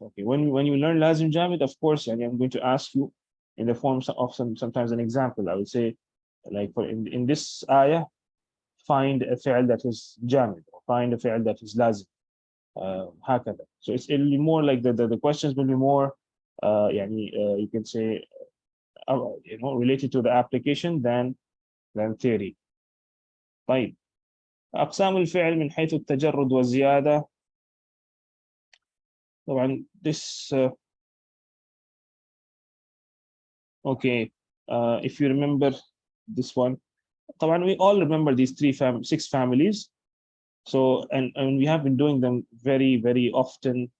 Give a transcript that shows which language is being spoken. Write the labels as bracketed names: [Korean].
[English] Okay, when you learn lazim jamid, of course, and I'm going to ask you in the form of sometimes an example. I would say, like in this ayah, find a fi'l that is jamid, or find a fi'l that is lazim. [Arabic] هكذا. [English] So it'll be more like the questions will be more you can say related to the application than theory. [Arabic] طيب أقسام الفعل من حيث التجرد والزيادة. [English] طبعا this okay, if you remember this one, طبعا we all remember these six families. So and we have been doing them very often.